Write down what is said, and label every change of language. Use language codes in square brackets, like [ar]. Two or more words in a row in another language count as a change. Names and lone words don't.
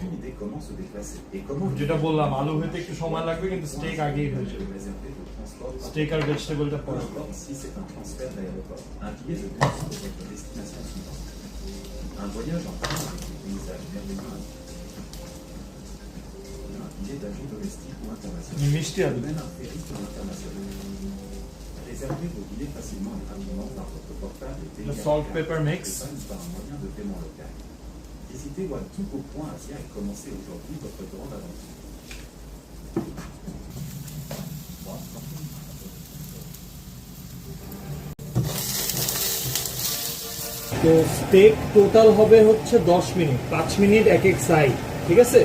[bn] যেটা বললাম, আলু হতে একটু সময় লাগবে, কিন্তু স্টেক আগেই হয়ে যাবে। স্টেক আর ভেজিটেবলটা পরে। [fr] Un voyage en train avec des paysages merveilleux. Un billet d'avion domestique ou international. [bn] মিষ্টি আলু। [fr] Même un périple international. Réservez vos billets facilement et rapidement par votre portable et [en] Le salt pepper mix. [fr] par un moyen de paiement local. Visitez Waltupo.asia Asia et commencez aujourd'hui votre grande aventure. [bn] তো স্টেক টোটাল হবে হচ্ছে 10 মিনিট, 5 মিনিট এক এক সাইড, ঠিক আছে?